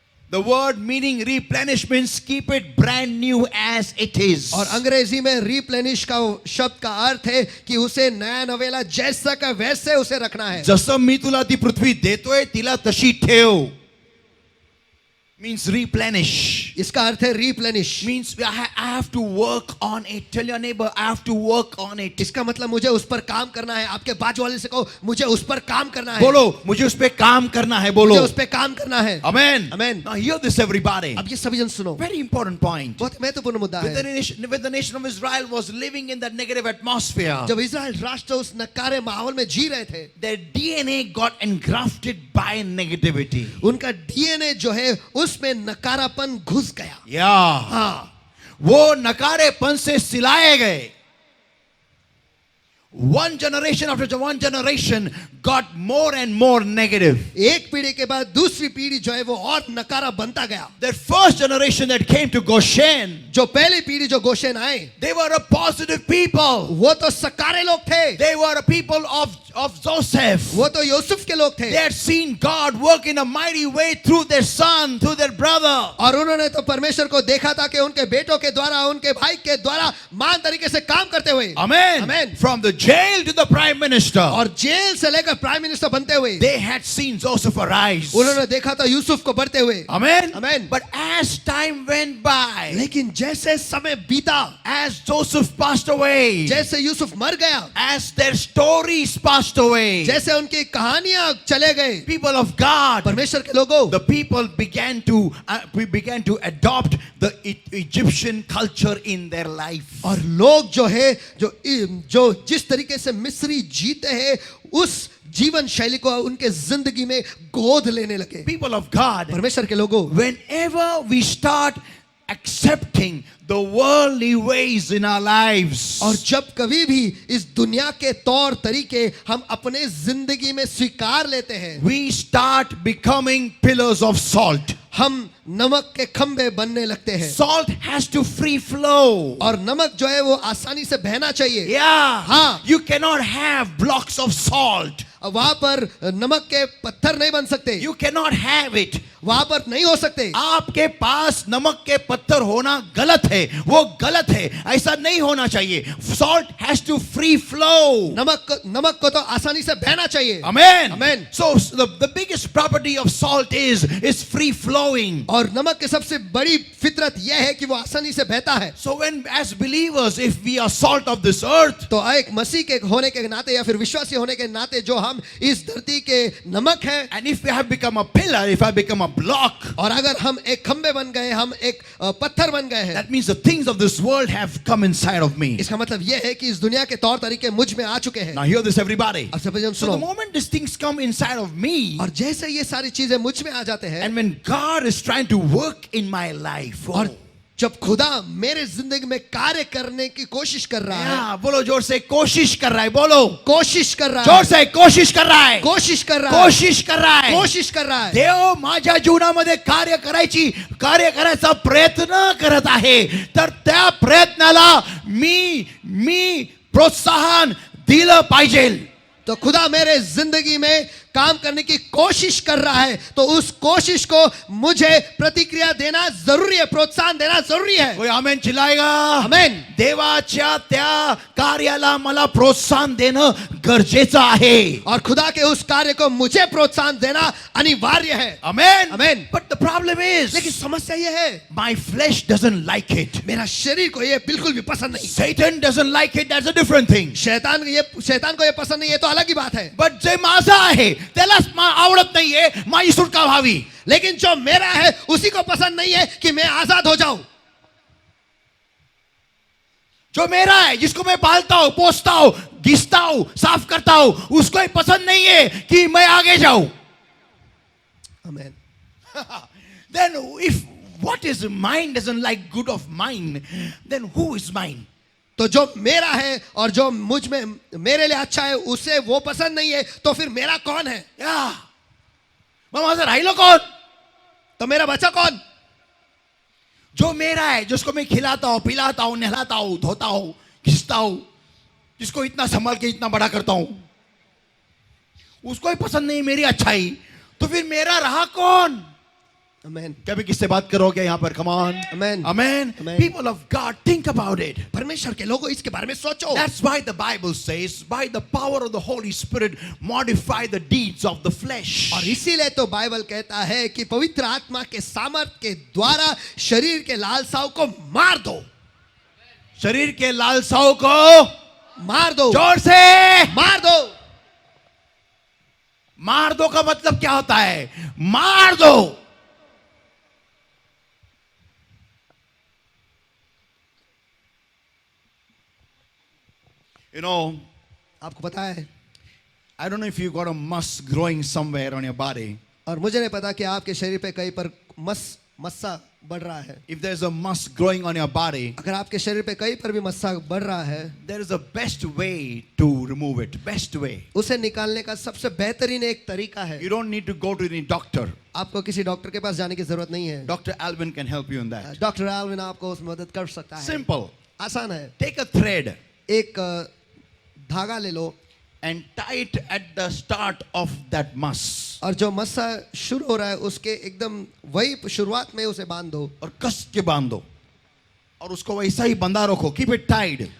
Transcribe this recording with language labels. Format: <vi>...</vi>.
<en>The word meaning replenish means keep it brand new as it is.</en> <hi>और अंग्रेजी में replenish का शब्द का अर्थ है कि उसे नया नवेला जैसा का वैसे उसे रखना है।</hi> <mr>जसं मी तुला ती पृथ्वी देतोय तिला तशी ठेव.</mr> <en>Means replenish.</en> <hi>इसका अर्थ है replenish.</hi> <en>Means I have to work on it. Tell your neighbor, I have to work on it.</en> <hi>इसका मतलब मुझे उस पर काम करना है। आपके बाजू वाले से कहो मुझे उस पर काम करना है। बोलो मुझे उस पे काम करना है बोलो। मुझे उस पे काम करना है।</hi> <en>Amen. Amen. Now hear this everybody.</en> <hi>अब ये सभी जन सुनो।</hi> <en>Very important point.</en> <hi>बहुत महत्वपूर्ण मुद्दा</hi> <en>When</en> <hi>है।</hi> <en>the nation of Israel was living in that negative atmosphere,</en> <hi>जब इज़राइल राष्ट्र उस नकारे माहौल में जी रहे थे,</hi> <en>their DNA got engrafted by negativity.</en> <hi>उनका डीएनए जो है उसमें नकारापन घुस गया।</hi> <en>Yeah.</en> <hi>हाँ, वो नकारेपन से सिलाए गए।</hi> <en>One generation after one generation got more and more negative.</en> <hi>एक पीढ़ी के बाद दूसरी पीढ़ी जो है वो और नकारा बनता गया।</hi> <en>That first generation that came to Goshen,</en> <hi>जो पहली पीढ़ी जो गोशेन आए,</hi> <en>they were a positive people.</en> <hi>वो तो सकारे लोग थे।</hi> <en>They were a people of Joseph.</en> <hi>वो तो यूसुफ के लोग थे।</hi> <en>They had seen God work in a mighty way through their son, through their brother.</en> <hi>और उन्होंने तो परमेश्वर को देखा था कि उनके बेटों के द्वारा, उनके भाई के द्वारा महान तरीके से काम करते हुए।</hi> <en>Amen. Amen. From the jail to the prime minister.</en> <hi>और जेल से लेकर प्राइम मिनिस्टर बनते हुए</hi> <en>They had seen Joseph arise.</en> <hi>उन्होंने देखा था यूसुफ को बढ़ते हुए।</hi> <en>Amen. Amen. But as time went by,</en> <hi>लेकिन जैसे समय बीता,</hi> <en>as Joseph passed away,</en> <hi>जैसे यूसुफ मर गया,</hi> <en>as their stories passed away,</en> <hi>जैसे उनकी कहानियां चले गए,</hi> <en>people of God,</en> <hi>परमेश्वर के लोगों,</hi> <en>the people began to adopt the Egyptian culture in their life.</en> <hi>और लोग जो है जो जिस तरीके से मिस्री जीते हैं उस जीवन शैली को उनके जिंदगी में गोद लेने लगे।</hi> <en>People of God,</en> <hi>परमेश्वर के लोगों,</hi> <en>whenever we start accepting the worldly ways in our lives,</en> <hi>और जब कभी भी इस दुनिया के तौर तरीके हम अपने जिंदगी में स्वीकार लेते हैं,</hi> <en>we start becoming pillars of salt.</en> <hi>हम नमक के खंभे बनने लगते हैं।</hi> <en>Salt has to free flow.</en> <hi>और नमक जो है वो आसानी से बहना चाहिए।</hi> <en>Yeah.</en> <hi>हाँ।</hi> <en>You cannot have blocks of salt.</en> <hi>वहां पर नमक के पत्थर नहीं बन सकते,</hi> <en>You cannot have it.</en> <hi>वहां पर नहीं हो सकते। आपके पास नमक के पत्थर होना गलत है, वो गलत है, ऐसा नहीं होना चाहिए।</hi> <en>Salt has to free flow.</en> <hi>नमक को तो आसानी से बहना चाहिए।</hi> <en>Amen. Amen. So the biggest property of salt is free flowing.</en> <hi>और नमक की सबसे बड़ी फितरत यह है कि वो आसानी से बहता है।</hi> <en>So when as believers, if we are salt of this earth,</en> <hi>तो एक मसीह के होने के नाते या फिर विश्वासी होने के नाते जो हम इस धरती के नमक है,</hi> <en>and if we have become a pillar, if I become a block,</en> <hi>और अगर हम एक खंबे बन गए, हम एक पत्थर बन गए हैं,</hi> <en>that means the things of this world have come inside of me.</en> <hi>इसका मतलब यह है कि इस दुनिया के तौर तरीके मुझ में आ चुके हैं।</hi> <en>Now hear this, everybody.</en> <hi>अब सब जन</hi> <en>So the</en> <hi>सुनो,</hi> <en>moment these things come inside of me,</en> <hi>और जैसे ये सारी चीजें मुझ में आ जाते हैं,</hi> <en>and when God is trying to work in my life,</en> <hi>और जब खुदा मेरे जिंदगी में कार्य करने की कोशिश कर रहा है, yeah, बोलो जोर से, कोशिश कर रहा है, बोलो कोशिश कर रहा जोर है, से, कोशिश कर रहा है, कोशिश कर रहा है, कोशिश कर रहा है, कोशिश कर रहा है।</hi> <mr>देव माझ्या जीवनामध्ये कार्य करायचा प्रयत्न करत आहे, तर त्या प्रयत्नाला मी प्रोत्साहन दिलं पाहिजे।</mr> <hi>तो खुदा मेरे जिंदगी में काम करने की कोशिश कर रहा है, तो उस कोशिश को मुझे प्रतिक्रिया देना जरूरी है, प्रोत्साहन देना जरूरी है। कोई आमेन चिल्लाएगा? आमेन।</hi> <mr>देवाच्या त्या कार्याला मला प्रोत्साहन देणं गरजेचं आहे।</mr> <hi>और खुदा के उस कार्य को मुझे प्रोत्साहन देना अनिवार्य है। आमेन। आमेन।</hi> <en>But the problem is,</en> <hi>लेकिन समस्या यह है,</hi> <en>my flesh doesn't like it.</en> <hi>मेरा शरीर को यह बिल्कुल भी पसंद नहीं।</hi> <en>Satan doesn't like it. That's a different thing.</en> <hi>शैतान को यह पसंद नहीं है, तो अलग ही बात है।</hi> <mr>But जे माझा आहे त्यालाच आवडत नाहीये माझी सुटका व्हावी।</mr> <hi>लेकिन जो मेरा है उसी को पसंद नहीं है कि मैं आजाद हो जाऊं। जो मेरा है, जिसको मैं पालता हूं, पोसता हूं, घिसता हूं, साफ करता हूं, उसको ही पसंद नहीं है कि मैं आगे जाऊं। आमेन।</hi> <en>Then if what is mine doesn't like good of mine, then who is mine?</en> <hi>तो जो मेरा है और जो मुझ में मेरे लिए अच्छा है उसे वो पसंद नहीं है, तो फिर मेरा कौन है?</hi> <mr>या मग माझं राहिलं कोण?</mr> <hi>तो मेरा बचा कौन? जो मेरा है, जिसको मैं खिलाता हूं, पिलाता हूं, नहलाता हूं, धोता हूं, घिसता हूं, जिसको इतना संभाल के इतना बड़ा करता हूं, उसको ही पसंद नहीं मेरी अच्छाई, तो फिर मेरा रहा कौन? आमेन। कभी किससे बात करोगे यहाँ पर?</hi> <en>Come on. Amen. Amen. Amen. People of God, think about it.</en> <hi>परमेश्वर के लोगों इसके बारे में सोचो।</hi> <en>That's why the Bible says, by the power of the Holy Spirit, modify the deeds of the flesh.</en> <hi>और इसीलिए तो बाइबल कहता है कि पवित्र आत्मा के सामर्थ के द्वारा शरीर के लालसाओं को मार दो। शरीर के लालसाओं को मार दो, जोर से मार दो। मार दो का मतलब क्या होता है? मार दो।</hi> <en>You know,</en> <hi>आपको पता है,</hi> <en>I don't know if you got a musk growing somewhere on your body.</en> <hi>और मुझे नहीं पता कि आपके शरीर पे कहीं पर मस्सा बढ़ रहा है।</hi> <en>If there's a musk growing on your body,</en> <hi>अगर आपके शरीर पे कहीं पर भी मस्सा बढ़ रहा है,</hi> <en>there is a best way to remove it. Best way.</en> <hi>उसे निकालने का सबसे बेहतरीन एक तरीका है।</hi> <en>You don't need to go to any doctor.</en> <hi>आपको किसी डॉक्टर के पास जाने की जरूरत नहीं है।</hi> <en>Dr. Alvin can help you in that.</en> <hi>Doctor Alvin आपको उसमें मदद कर सकता है।</hi> <en>Simple.</en> <hi>आसान है।</hi> <en>Take a thread</en> <hi>एक धागा ले लो</hi> <en>and tie it at the start of that muss.</en> <hi>और जो मस्सा शुरू हो रहा है उसके एकदम वही शुरुआत में उसे बांध दो और कस के बांध दो और उसको वैसा ही बंधा रखो.</hi> <en>Keep it tied.</en>